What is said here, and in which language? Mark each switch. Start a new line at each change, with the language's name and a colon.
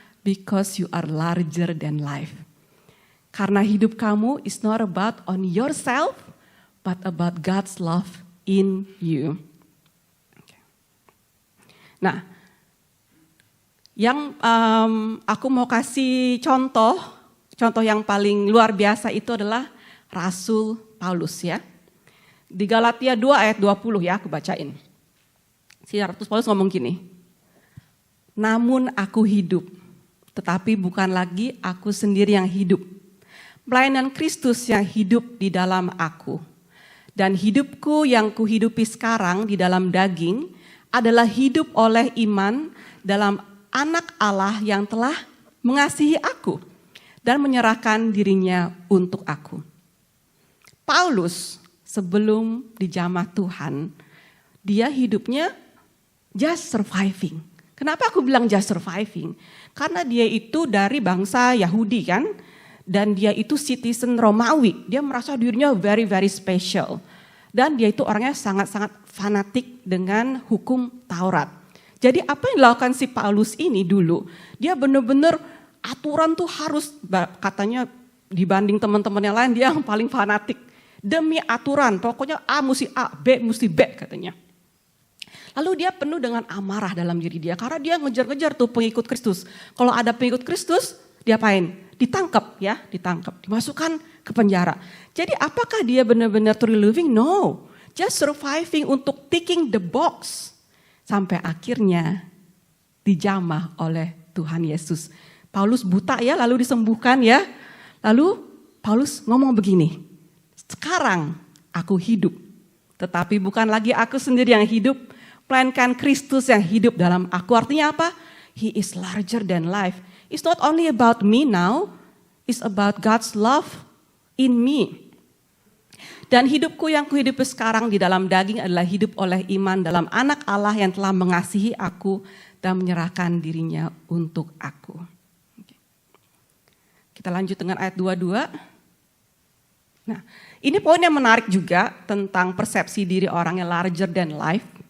English: Because you are larger than life.
Indonesian: Karena hidup kamu
English: is not about on yourself, but about God's love in you.
Indonesian: Nah, yang aku mau kasih contoh yang paling luar biasa itu adalah Rasul Paulus ya. Di Galatia 2 ayat 20 ya, aku bacain. Si Rasul Paulus ngomong gini, namun aku hidup, tetapi bukan lagi aku sendiri yang hidup, melainkan Kristus yang hidup di dalam aku. Dan hidupku yang kuhidupi sekarang di dalam daging adalah hidup oleh iman dalam Anak Allah yang telah mengasihi aku dan menyerahkan dirinya untuk aku. Paulus sebelum dijamah Tuhan, dia hidupnya
English: just surviving.
Indonesian: Kenapa aku bilang
English: just surviving?
Indonesian: Karena dia itu dari bangsa Yahudi kan, dan dia itu citizen Romawi. Dia merasa dirinya
English: very very special.
Indonesian: Dan dia itu orangnya sangat-sangat fanatik dengan hukum Taurat. Jadi apa yang dilakukan si Paulus ini dulu, dia benar-benar aturan tuh harus, katanya dibanding teman-teman yang lain dia yang paling fanatik. Demi aturan, pokoknya A mesti A, B mesti B katanya. Lalu dia penuh dengan amarah dalam diri dia, karena dia ngejar-ngejar tuh pengikut Kristus. Kalau ada pengikut Kristus, diapain? Ditangkap ya, dimasukkan ke penjara. Jadi apakah dia benar-benar
English: truly living? No, just surviving
Indonesian: untuk
English: ticking the box.
Indonesian: Sampai akhirnya dijamah oleh Tuhan Yesus. Paulus buta ya, lalu disembuhkan ya. Lalu Paulus ngomong begini, sekarang aku hidup, tetapi bukan lagi aku sendiri yang hidup, melainkan Kristus yang hidup dalam aku. Artinya apa?
English: He is larger than life. It's not only about me now, it's about God's love in me.
Indonesian: Dan hidupku yang kuhidupi sekarang di dalam daging adalah hidup oleh iman dalam Anak Allah yang telah mengasihi aku dan menyerahkan dirinya untuk aku. Kita lanjut dengan ayat 22. Nah, ini poin yang menarik juga tentang persepsi diri orang yang
English: larger than life.